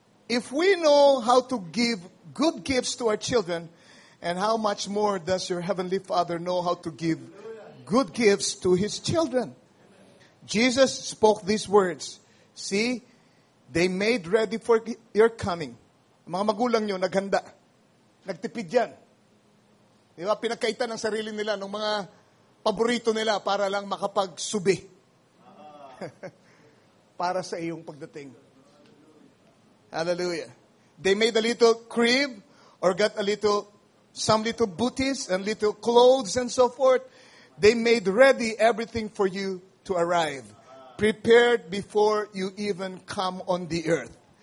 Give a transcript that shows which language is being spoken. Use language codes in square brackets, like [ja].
[en] If we know how to give good gifts to our children, and how much more does your heavenly Father know how to give good gifts to His children? Jesus spoke these words. See, they made ready for your coming. [tl] Mga magulang nyo, naghanda. Nagtipid yan. Di ba? Pinagkaitan ng sarili nila ng mga paborito nila para lang makapagsubi. Para sa iyong pagdating. Hallelujah. [en] They made a little crib or got some little booties and little clothes and so forth. They made ready everything for you to arrive. Prepared before you even come on the earth.